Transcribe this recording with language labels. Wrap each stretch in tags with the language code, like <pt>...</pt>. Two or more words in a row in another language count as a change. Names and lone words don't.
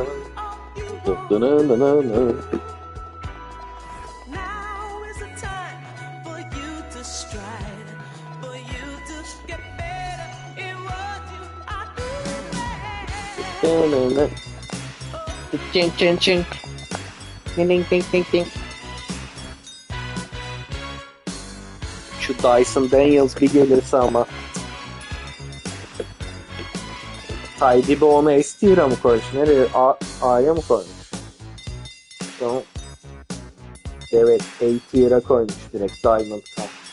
<en>No, no, no, no, no. Ching ching ching. Ding ding ding ding ding.</en> <tr>Şu Dyson Daniels bir gelirse ama. Tidy onu S tier'a mı koymuş? Nereye? A'ya mı koymuş? Tamam. Evet, A tier'a koymuş direkt Diamond Cup.</tr>